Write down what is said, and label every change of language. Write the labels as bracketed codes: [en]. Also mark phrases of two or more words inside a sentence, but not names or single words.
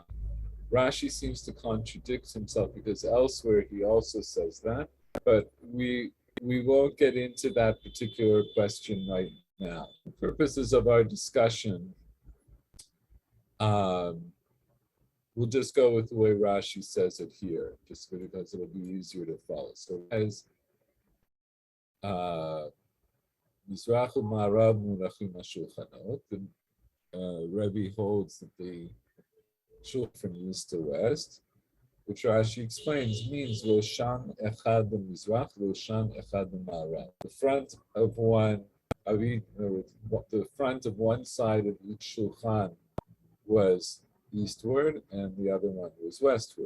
[en] Rashi seems to contradict himself because elsewhere he also says that, but we won't get into that particular question right now. For purposes of our discussion, we'll just go with the way Rashi says it here, just because it'll be easier to follow. So as [he] מזרח ומערב מונחים השולחנות, [en] the Rebbe holds that the shul from east to west, which Rashi explains means [he] ראשו אחד מזרח, ראשו אחד מערב. [en] The front of one side of each shulchan was eastward, and the other one was westward.